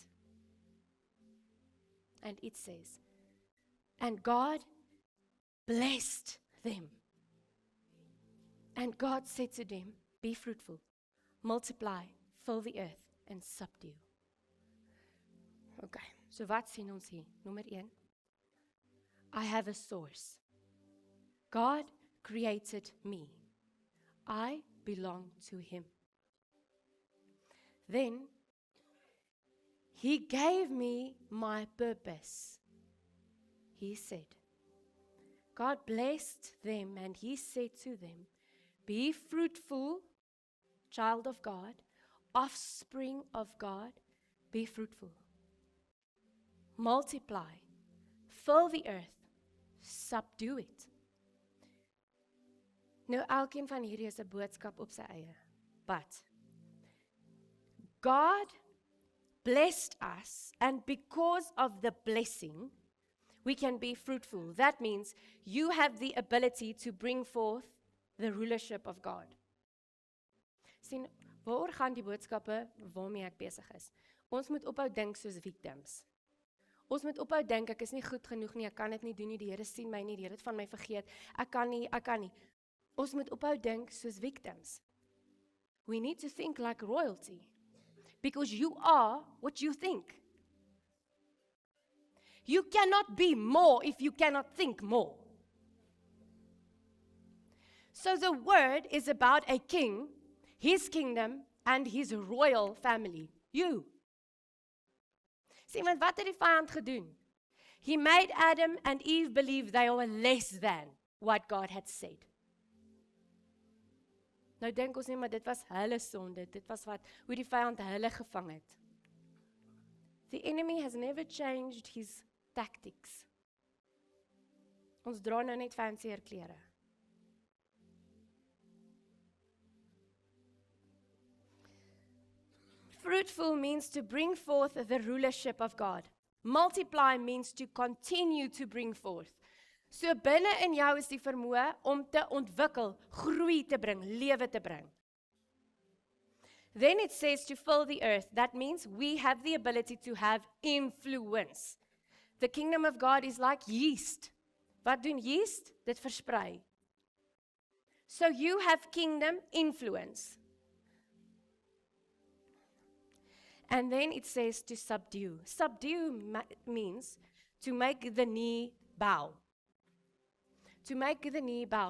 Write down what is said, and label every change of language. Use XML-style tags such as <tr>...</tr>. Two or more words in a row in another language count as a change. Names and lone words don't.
<en>And it says, and God blessed them. And God said to them, be fruitful, multiply, fill the earth, and subdue.</en> <af>Okay, so wat sien ons hier? Nommer 1.</af> <en>I have a source. God created me. I belong to him. Then, he gave me my purpose. He said, God blessed them and he said to them, be fruitful, child of God, offspring of God, be fruitful. Multiply, fill the earth, subdue it.</en> <af>Nou, elkeen van hierdie is 'n boodskap op sy eie.</af> <en>But God blessed us, and because of the blessing, we can be fruitful. That means you have the ability to bring forth the rulership of God.</en> <af>Sien, waaroor gaan die boodskappe waarmee ek besig is? Ons moet ophou dink soos victims. Ons moet ophou dink ek is nie goed genoeg nie, ek kan dit nie doen nie, die Here sien my nie, die Here het van my vergeet. Ek kan nie. Ons moet ophou dink soos victims.</af> <en>We need to think like royalty. Because you are what you think. You cannot be more if you cannot think more. So the word is about a king, his kingdom, and his royal family. You.</en> <af>Sien, want wat het die vyand gedoen?</af> <en>He made Adam and Eve believe they were less than what God had said.</en> <af>Nou dink ons nie, maar dit was hulle sonde, dit was hoe die vyand hulle gevang het.</af> <en>The enemy has never changed his tactics.</en> <af>Ons dra nou net fancier klere.</af> <en>Fruitful means to bring forth the rulership of God. Multiply means to continue to bring forth.</en> <af>So binne in jou is die vermoë om te ontwikkel, groei te bring, lewe te bring.</af> <en>Then it says to fill the earth. That means we have the ability to have influence. The kingdom of God is like yeast.</en> <af>Wat doen yeast? Dit versprei.</af> <en>So you have kingdom influence. And then it says to subdue. Subdue means to make the knee bow. To make the knee bow.</en>